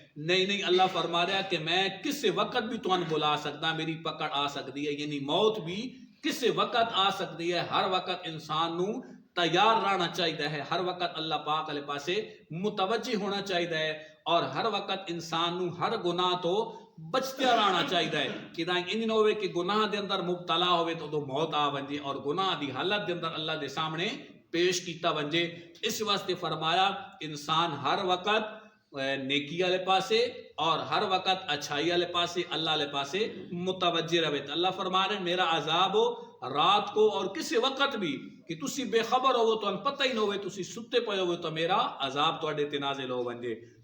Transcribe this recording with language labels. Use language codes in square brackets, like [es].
[ur] نہیں, اللہ فرما رہا ہے کہ میں کسی وقت بھی تمہیں بلا سکتا, میری پکڑ آ سکتی ہے. یعنی موت بھی کسی وقت آ سکتی ہے. [pa] ہر وقت انسان نو تیار رہنا چاہیے ہے, ہر وقت اللہ پاک علیہ پاسے متوجہ ہونا چاہیے ہے, اور ہر وقت انسان نو ہر گناہ تو بچتے رہنا چاہیے ہے. کہ انج نہ ہوئے کہ گناہ دے اندر مبتلا ہوئے تو موت آ ونجے اور گناہ دی حالت دے اندر اللہ دے سامنے پیش کیتا ونجے. [ur] اس واسطے فرمایا انسان ہر وقت نیکی والے پاسے اور ہر وقت اچھائی والے پاسے اللہ والے پاسے متوجہ رہے. اللہ فرما رہے میرا عذاب ہو رات کو اور کسی وقت بھی, [pa] کہ تسی بے خبر ہو تو پتہ ہی نہ ہوئے, تسی ستے پے ہوئے تو میرا عذاب تواڈے تے نازل ہو ونجے.